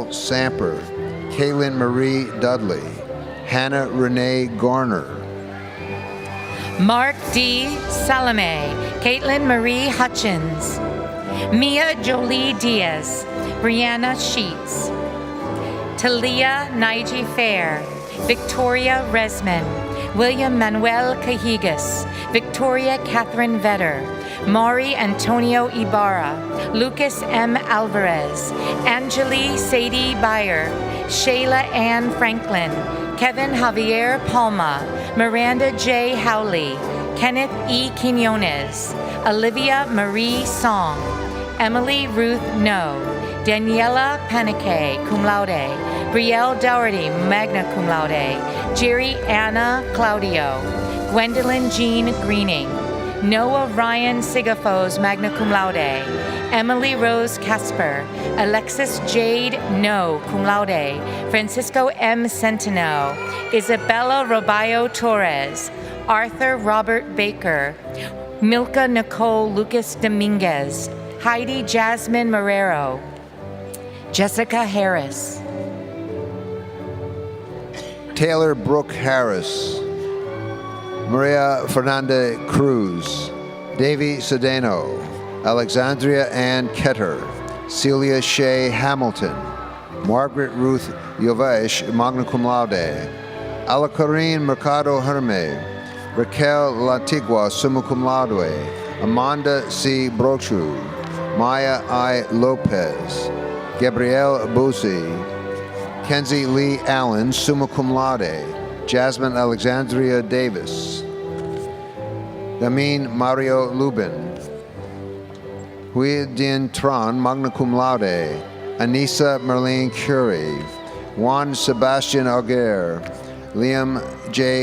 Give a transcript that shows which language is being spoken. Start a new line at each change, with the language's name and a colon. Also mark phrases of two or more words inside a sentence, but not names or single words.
English: Samper, Kaylin Marie Dudley, Hannah Renee Garner, Mark D. Salome, Caitlin Marie Hutchins, Mia Jolie Diaz, Brianna Sheets, Talia Naiji Fair, Victoria Resman, William Manuel Cajigas, Victoria Catherine Vetter, Maury Antonio Ibarra, Lucas M. Alvarez, Angeli Sadie Bayer, Shayla Ann Franklin, Kevin Javier Palma, Miranda J. Howley, Kenneth E. Quinones, Olivia Marie Song, Emily Ruth No, Daniela Panique,
Latin: cum laude,
English: Brielle Dougherty,
Latin: magna cum laude,
English: Jerry Anna Claudio, Gwendolyn Jean Greening, Noah Ryan Sigafos,
Latin: magna cum laude,
English: Emily Rose Casper, Alexis Jade No,
Latin: cum laude,
English: Francisco M. Centeno, Isabella Robayo Torres, Arthur Robert Baker, Milka Nicole Lucas Dominguez, Heidi Jasmine Marrero, Jessica Harris, Taylor Brooke Harris, Maria Fernanda Cruz, Davy Sedano, Alexandria Ann Ketter, Celia Shea Hamilton, Margaret Ruth Yovesh,
Latin: magna cum laude,
English: Alakarine Mercado Herme, Raquel Lantigua,
Latin: summa cum laude,
English: Amanda C. Brochu, Maya I. Lopez, Gabrielle Buzzi, Kenzie Lee Allen,
Latin: summa cum laude,
English: Jasmine Alexandria Davis, Gamin Mario Lubin, Hui Dien Tran,
Latin: magna cum laude,
English: Anissa Merlene Curie, Juan Sebastian Auger, Liam J.